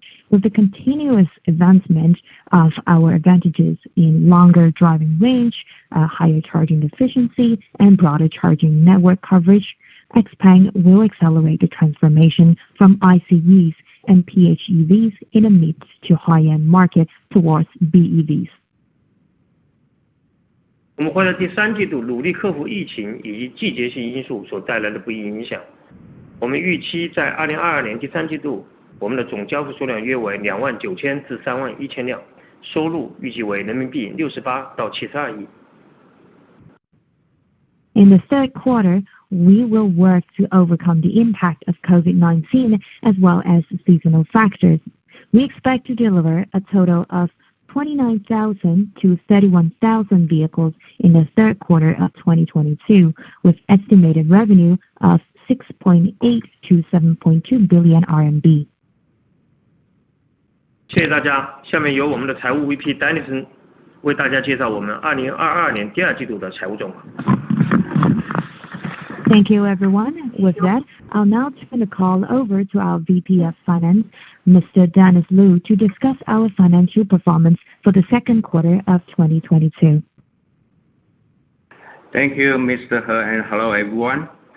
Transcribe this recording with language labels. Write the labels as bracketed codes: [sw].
[en] With the continuous advancement of our advantages in longer driving range, higher charging efficiency, and broader charging network coverage, XPeng will accelerate the transformation from ICEs and PHEVs in a mid to high-end market towards BEVs. [zh] 我们会在第3季度努力克服疫情以及季节性因素所带来的不利影响。我们预期在2022年第3季度，我们的总交付数量约为29000至31000辆，收入预计为人民币68到72亿。 [en] In the third quarter, we will work to overcome the impact of COVID-19 as well as seasonal factors. We expect to deliver a total of 29,000 to 31,000 vehicles in the third quarter of 2022, with estimated revenue of 6.8 to 7.2 billion RMB. [zh] 谢谢大家。下面由我们的财务 VP Dennis 为大家介绍我们2022年第二季度的财务状况。 [en] Thank you, everyone. With that, I'll now turn the call over to our VP of Finance, Mr. Dennis Lu, to discuss our financial performance for the second quarter of 2022. Thank you, Mr. He, and hello, everyone.